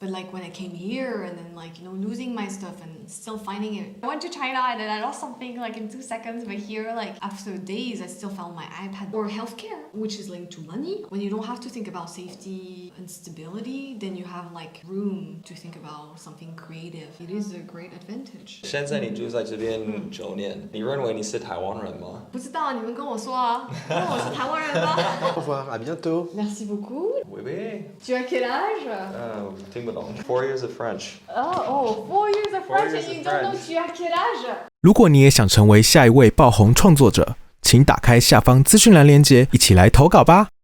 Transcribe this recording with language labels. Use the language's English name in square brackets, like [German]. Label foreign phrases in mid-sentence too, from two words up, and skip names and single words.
[English] But like when I came here and then like, losing my stuff and still finding it. I went to China and then I lost something like in 2 seconds. But here, like after days, I still found my iPad. Or healthcare, which is linked to money. When you don't have to think about safety and stability, then you have like room to think about something creative. It is a great advantage. [Chinese] 现在你住在这边9年，你认为你是台湾人吗？不知道，你们跟我说啊，因为我是台湾人吗？ [French] Au revoir, à bientôt. Merci beaucoup. Oui, oui. Tu as quel âge? [Chinese] 听不懂。 [English] 4 years of French. Oh, 4 years of French and you don't know [French] tu as quel âge? [Chinese] 如果你也想成为下一位爆红创作者，请打开下方资讯栏连结，一起来投稿吧。